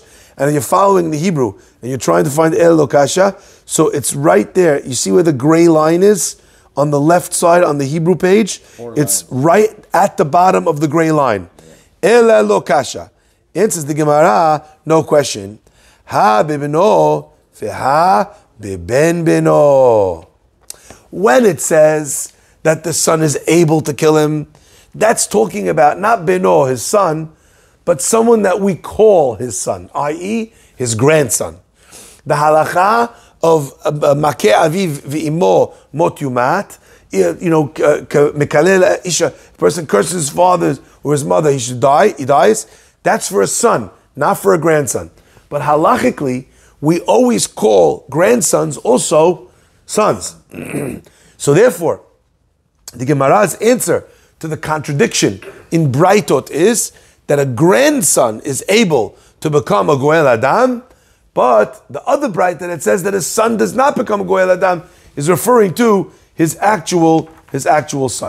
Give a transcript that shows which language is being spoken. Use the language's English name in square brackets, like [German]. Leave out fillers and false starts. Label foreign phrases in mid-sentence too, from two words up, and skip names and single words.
[English] And then you're following the Hebrew, and you're trying to find [Aramaic] אלא לא קשיא. [English] So it's right there. You see where the gray line is? On the left side on the Hebrew page, it's right at the bottom of the gray line. [Aramaic] אלא לא קשיא. [English] Answers the Gemara, no question. [Aramaic] הא בבנו והא בבן בנו. [English] When it says that the son is able to kill him, that's talking about not beno, his son, but someone that we call his son, i.e., his grandson. The halacha of [Hebrew] מכה אביו ואמו מות יומת, מקלל אשה, [English] person curses his father or his mother, he dies. That's for a son, not for a grandson. But halachically, we always call grandsons also sons. So therefore, the Gemara's answer to the contradiction in Braitot is that a grandson is able to become a [Hebrew] גואל אדם, [English] but the other bright that it says that his son does not become a [Hebrew] גואל אדם [English] is referring to his actual son.